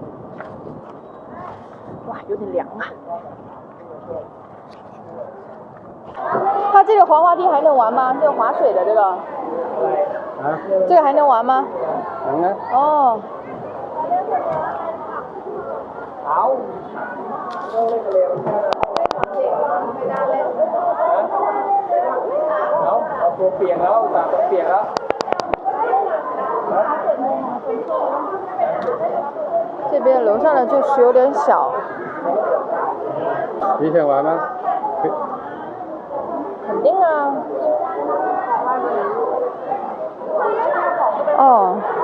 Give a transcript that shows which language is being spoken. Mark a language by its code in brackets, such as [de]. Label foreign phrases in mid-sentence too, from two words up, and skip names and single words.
[zh] 哇，有点凉啊。它这个滑滑梯还能玩吗？这个滑水的这个？啊？这个还能玩吗？能啊。哦。好。 [th] เอาตัวเปียกแล้วแบบเปียกแล้ว [zh] 这边楼上的就是有点小。你想玩吗？肯定啊。哦。